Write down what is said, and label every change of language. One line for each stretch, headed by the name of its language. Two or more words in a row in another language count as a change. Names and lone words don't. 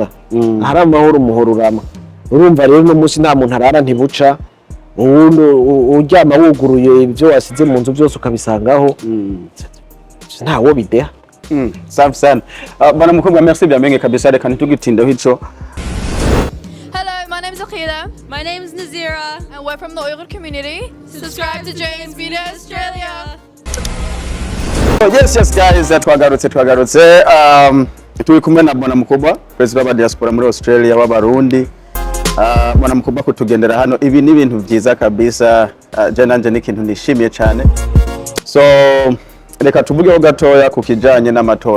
Rundi: Hari amahoro umuhoro uramwa. Urumva rero no munsi nta muntu arara ntibuca, uryama wuguruye ibyo wasize mu nzu byose ukabisangaho. Ntawo bideha.
Swahili: Safi sana.
Rundi: Bana mukobwa merci byamenye kabisa, reka ntitugitindeho ico.
English: Hello, my name is Akhila. My name is Nazira, and we're from the Uyghur community. Subscribe to James Media Australia. Yes guys,
Rundi: twagarutse turi kumwe na bwana mukobwa president wa diaspora muri Australia w'abarundi. Bwana mukobwa kutugendera hano, ibi ni ibintu byiza kabisa. Je nanje ni ikintu nishimiye cyane. So reka tuvugeho gatoya ku kijanye n'amatora.